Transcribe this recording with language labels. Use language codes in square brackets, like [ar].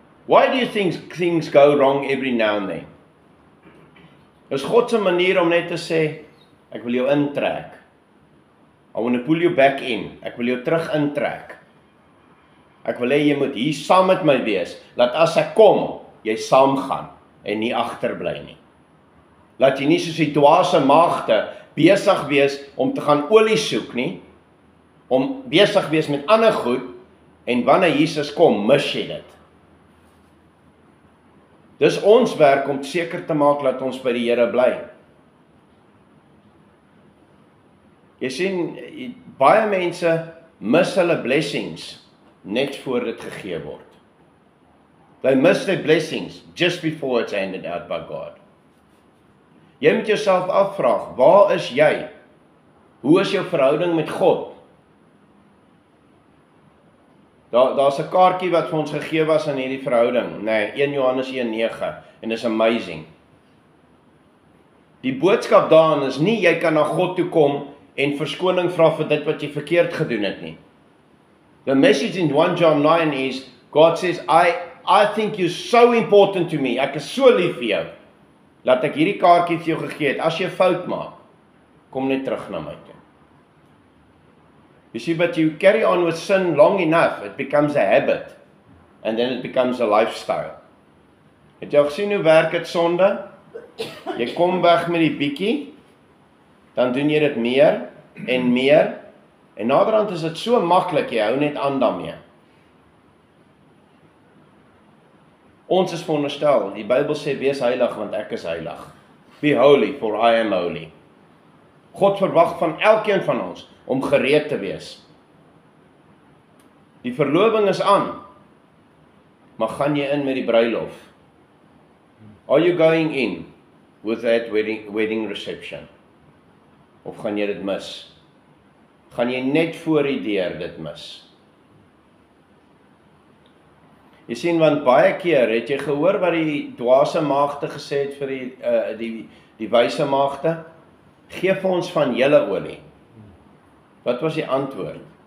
[en] Why do you think things go wrong every now and then? [af] Is God se manier om net te sê, ek wil jou intrek. [en] I want to pull you back in. [af] Ek wil jou terug intrek. Ek wil hê jy moet hier saam met my wees, dat as ek kom, jy saam gaan en nie agterbly nie. Laat jy nie soos die dwaase maagde besig wees om te gaan olie soek nie, om besig wees met ander goed, en wanneer Jesus kom, mis jy dit. Dis ons werk om seker te maak dat ons by die Here bly. Jy sien, baie mense mis hulle blessings net voor dit gegee word. [en] They miss their blessings just before it's handed out by God. [af] Jy moet jouself afvraag, waar is jy? Hoe is jou verhouding met God? Daar's 'n kaartjie wat vir ons gegee was in hierdie verhouding. Nee, 1 Johannes 1:9 en is amazing. Die boodskap daarin is nie jy kan na God toe kom en verskoning vra vir dit wat jy verkeerd gedoen het nie. [en] The message in 1 John 9 is, God says, I think you're so important to me. [af] Ek is so lief vir jou, dat ek hierdie kaartjie vir jou gegee het. As jy fout maak, kom net terug na my toe. [en] You see, but you carry on with sin long enough, it becomes a habit, and then it becomes a lifestyle. [af] Het jy gesien hoe werk dit sonde? Jy kom weg met die bietjie, dan doen jy dit meer, en naderhand is dit so maklik, jy hou net aan daarmee. Ons is veronderstel, die Bybel sê, wees heilig, want ek is heilig. [en] Be holy, for I am holy. [af] God verwag van elkeen van ons, om gereed te wees. Die verloving is aan, maar gaan jy in met die bruilof? [en] Are you going in with that wedding reception? [af] Of gaan jy dit mis? Gaan jy net voor die deur dit mis? Jy sien, want baie keer het jy gehoor wat die dwaase maagde gesê het vir die wyse maagde? Geef vir ons van julle olie. Wat was die antwoord?